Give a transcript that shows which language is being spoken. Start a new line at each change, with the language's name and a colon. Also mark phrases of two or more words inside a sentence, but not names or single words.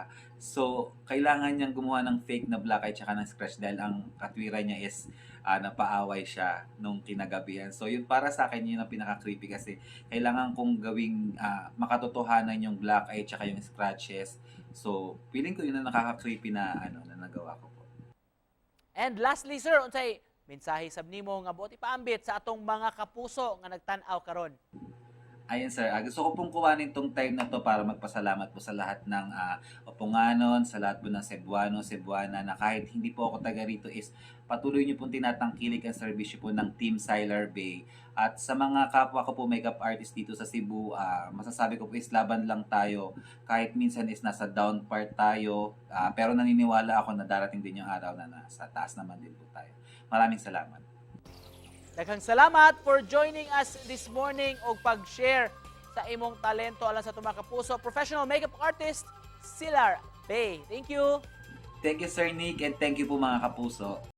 Filipino: So, kailangan niyang gumawa ng fake na
English: black eye
Filipino: tsaka ng scratch dahil ang katwiran niya is napaaway siya nung kinagabihan. So, yun para sa akin yun ang pinaka-creepy kasi kailangan kong gawing makatotohanan yung
English: black eye
Filipino: tsaka yung scratches. So, feeling ko yun ang nakaka-creepy na na nagawa ko po.
English: And lastly,
Cebuano: sir, unsay mensahe sab nimo nga buot ipaambit sa atong mga kapuso nga nagtan-aw karon?
Filipino: Ayun sir, gusto ko pong kuhanin tong time na to para magpasalamat po sa lahat ng Opunganon, sa lahat po ng Cebuano, Cebuana na kahit hindi po ako taga rito is patuloy niyo pong tinatangkilik ang serbisyo po ng Team Silar Bay. At sa mga kapwa ko po
English: makeup artist
Filipino: dito sa Cebu, masasabi ko po is laban lang tayo. Kahit minsan is nasa
English: down part
Filipino: tayo, pero naniniwala ako na darating din yung araw na nasa taas naman din po tayo. Maraming salamat.
Cebuano: Daghang salamat
English: for joining us this morning
Cebuano: og pag-share sa imong talento alang sa mga kapuso.
English: Professional makeup artist, Silar Bay. Thank you. Thank you Sir Nick and thank you
Filipino: po mga kapuso.